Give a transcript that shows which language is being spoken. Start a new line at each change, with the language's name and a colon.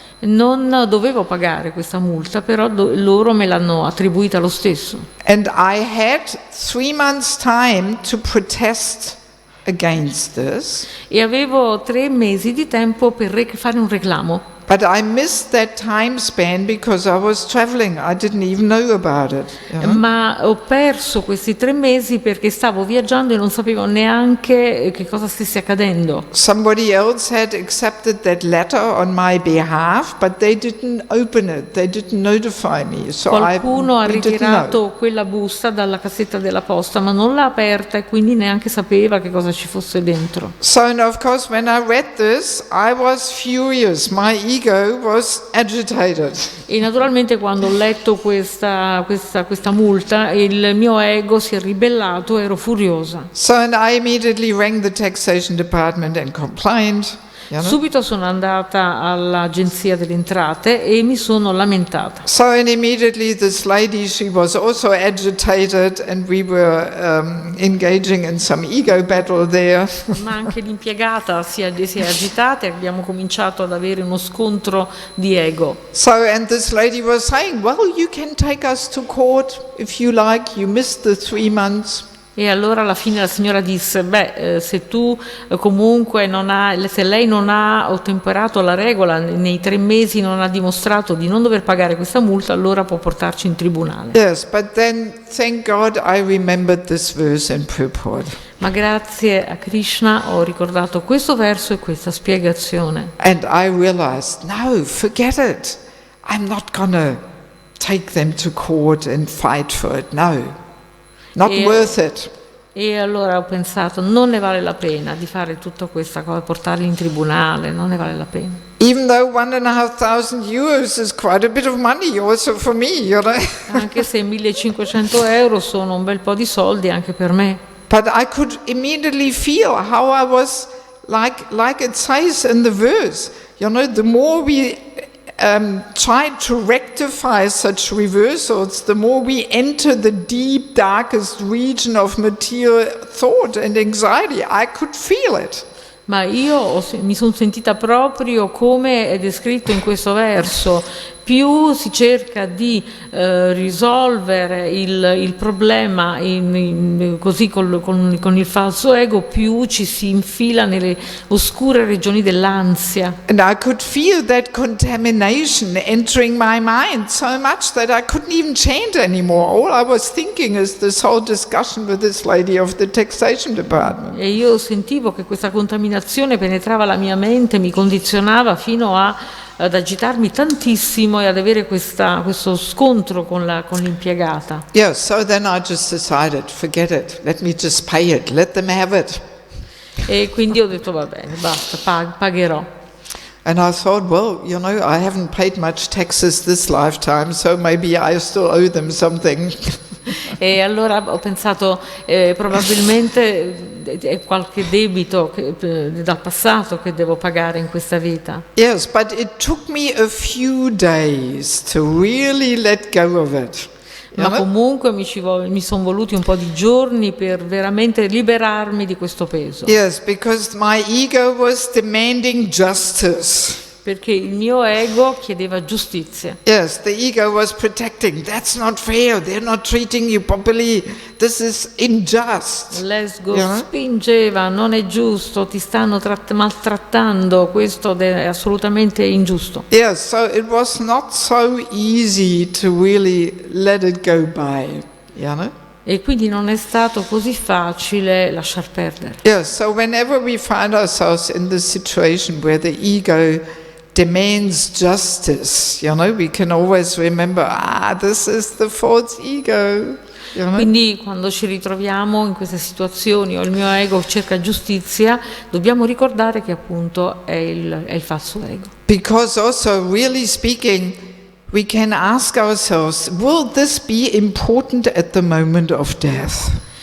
Italian: Non dovevo pagare questa multa, però loro me l'hanno attribuita lo stesso.
English: And I had 3 months' time to protest against this.
Italian: E avevo 3 mesi di tempo per fare un reclamo.
English: But I missed that time span because I was traveling. I didn't even know about it. You know?
Italian: Ma ho perso questi 3 mesi perché stavo viaggiando e non sapevo neanche che cosa stesse accadendo.
English: Somebody else had accepted that letter on my behalf, but they didn't open it. They didn't notify me. So
Italian: Qualcuno ha
English: we didn't know.
Italian: ritirato quella busta dalla cassetta della posta, ma non l'ha aperta e quindi neanche sapeva che cosa ci fosse dentro.
English: So, and of course, when I read this, I was furious. My ego was agitated.
Italian: E naturalmente quando ho letto questa multa, il mio ego si è ribellato, ero furiosa.
English: So, and I immediately rang the taxation department and complained. You know?
Italian: Subito sono andata all'agenzia delle entrate e mi sono lamentata.
English: So, and immediately this lady, she was also agitated, and we were engaging in some ego battle there.
Italian: Ma anche l'impiegata si è agitata e abbiamo cominciato ad avere uno scontro di ego.
English: So, and this lady was saying, well, you can take us to court if you like, you missed the 3 months.
Italian: E allora alla fine la signora disse, se tu comunque se lei non ha ottemperato alla regola, nei 3 mesi non ha dimostrato di non dover pagare questa multa, allora può portarci in tribunale.
English: Yes, but then, thank God, I remembered this verse in purport.
Italian: Ma grazie a Krishna ho ricordato questo verso e questa spiegazione.
English: And I realized, no, forget it. I'm not gonna take them to court and fight for it, no. Not worth it.
Italian: E allora ho pensato, non ne vale la pena di fare tutta questa cosa, portarli in tribunale, non ne vale la pena.
English: Even though €1,500 is quite a bit of money also for me, you know.
Italian: Anche se 1.500 euro sono un bel po' di soldi anche per me.
English: But I could immediately feel how I was like it says in the verse. You know, the more we try to rectify such reversals, the more we enter the deep, darkest region of material thought and anxiety. I could feel it.
Italian: Ma io mi sono sentita proprio come è descritto in questo verso. Più si cerca di risolvere il problema così con il falso ego, più ci si infila nelle oscure regioni dell'ansia.
English: And I could feel that contamination entering my mind so much that I couldn't even chant anymore. All I was thinking is this whole discussion with this lady of the taxation department.
Italian: E io sentivo che questa contaminazione penetrava la mia mente, mi condizionava fino ad agitarmi tantissimo e ad avere questo scontro con l'impiegata.
English: Yeah, so then I just decided, forget it, let me just pay it, let them have it.
Italian: E quindi ho detto va bene, basta, pagherò.
English: And I thought, well, you know, I haven't paid much taxes this lifetime, so maybe I still owe them something.
Italian: E allora ho pensato, probabilmente è qualche debito dal passato che devo pagare in questa vita.
English: Yes, but it took me a few days to really let go of it.
Italian: Ma comunque mi sono voluti un po' di giorni per veramente liberarmi di questo peso.
English: Yes, because my ego was demanding justice.
Italian: Perché il mio ego chiedeva giustizia.
English: Yes, the ego was protecting. That's not fair. They're not treating you properly. This is unjust.
Italian: L'ego spingeva, non è giusto, ti stanno maltrattando, questo è assolutamente ingiusto.
English: Yes, so it was not so easy to really let it go by, you know?
Italian: E quindi non è stato così facile lasciar perdere.
English: Yes, so whenever we find ourselves in this situation where the ego demands justice, you know, we can always remember, this is the false ego. You know?
Italian: Quindi quando ci ritroviamo in queste situazioni o il mio ego cerca giustizia, dobbiamo ricordare che appunto è il falso ego.
English: Because also, really speaking, we can ask ourselves, will this be important at the moment of death?